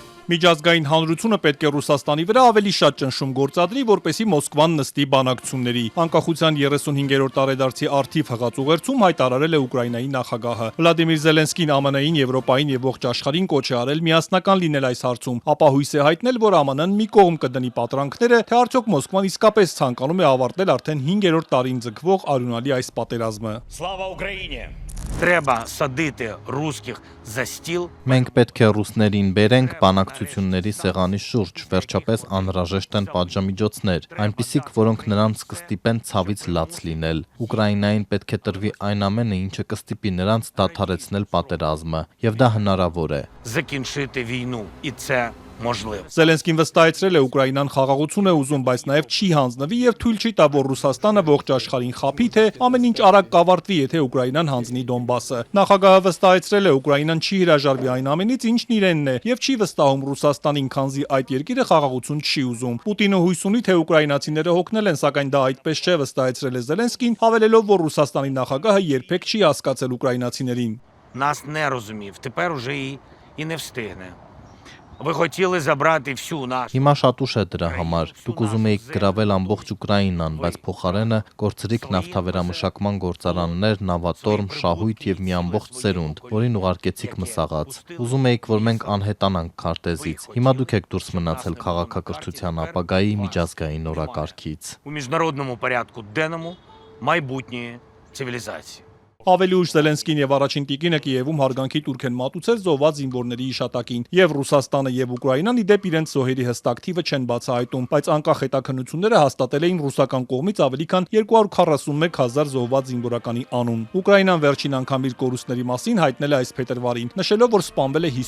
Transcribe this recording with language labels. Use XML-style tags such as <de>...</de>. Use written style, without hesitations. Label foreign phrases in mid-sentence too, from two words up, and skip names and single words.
<hy>Միջազգային հանրությունը պետք է Ռուսաստանի վրա ավելի շատ ճնշում գործադրի, որպեսզի Մոսկվան նստի բանակցությունների։ Անկախության 35-րդ տարեդարձի առթիվ հղած հայտարարել է Ուկրաինայի նախագահը։ Վլադիմիր Զելենսկին ԱՄՆ-ին, Եվրոպային եւ ողջ աշխարհին կոչ է արել միասնական լինել այս հարցում, ապա հույս է հայտնել, որ ԱՄՆ-ն մի կողմ կդնի պատրանքները, թե արդյոք Մոսկվան իսկապես ցանկանում է ավարտել արդեն 5-րդ տարին ձգվող արյունալի այս պատերազմը։</hy> <uk>Слава Україні! Треба садити русских за стіл.</uk> <hy>Մենք պետք է ռուսներին բերենք բանակցությունների սեղանի շուրջ, վերջապես անհրաժեշտ են պատժամիջոցներ, այնպիսիք, որոնք նրանց կստիպեն ցավից լաց լինել։ Ուկրաինային պետք է տրվի այն ամենը, ինչը կստիպի նրանց դադարեցնել պատերազմը, եւ դա հնարավոր է։</hy> <uk>Закінчити війну. І це можливо.</uk> <hy>Զելենսկին վստահեցրել է Ուկրաինան խաղաղություն է ուզում, բայց նաև չի հանձնվի եւ թույլ չի տա, որ Ռուսաստանը ողջ աշխարհին խաբի, թե ամեն ինչ արագ կավարտվի, եթե Ուկրաինան հանձնի Դոնբասը։ Նախագահը վստահեցրել է, Ուկրաինան չի հրաժարվի այն ամենից, ինչն իրենն է, եւ չի վստահում Ռուսաստանին, քանզի այդ երկիրը խաղաղություն չի ուզում։ Պուտինը հույս ունի, թե ուկրաինացիները հոգնել են, սակայն դա այդպես չէ, վստահեցրել է Զելենսկին, հավելելով, որ Ռուսաստանի նախագահը երբեք չի հասկացել ուկրաինացիներին։</hy> <uk>Нас не розумів. Тепер уже і не встигне. Ви хотіли забрати всю нашу.</uk> <hy>Հիմա շատ ուշ է դրա համար։ Դուք ուզում եք գրավել ամբողջ Ուկրաինան, բայց փոխարենը կորցրիք նավթավերամշակման գործարաններ, նավատորմ, շահույթ եւ մի ամբողջ սերունդ, որին ուղարկեցիք մսաղաց։ Ուզում եք, որ մենք անհետանանք քարտեզից։ Հիմա դուք եք դուրս մնացել քաղաքակրթության ապագայի միջազգային օրակարգից։</hy> <uk>У міжнародному порядку денному майбутньої цивілізації.</uk> <hy>Ավելի ուշ Զելենսկին եւ առաջին տիկինը Կիևում հարգանքի տուրք են մատուցել զոհված զինվորների հիշատակին, եւ Ռուսաստանը եւ Ուկրաինան իդեպ իրենց զոհերի հստակ թիվը չեն բացահայտում, բայց անկախ հետաքննությունները հաստատել էին ռուսական կողմից ավելի քան 241,000 զոհված զինվորականի անուն։ Ուկրաինան վերջին անգամ իր կորուստների մասին հայտնել է այս փետրվարին, նշելով, որ սպանվել է</hy>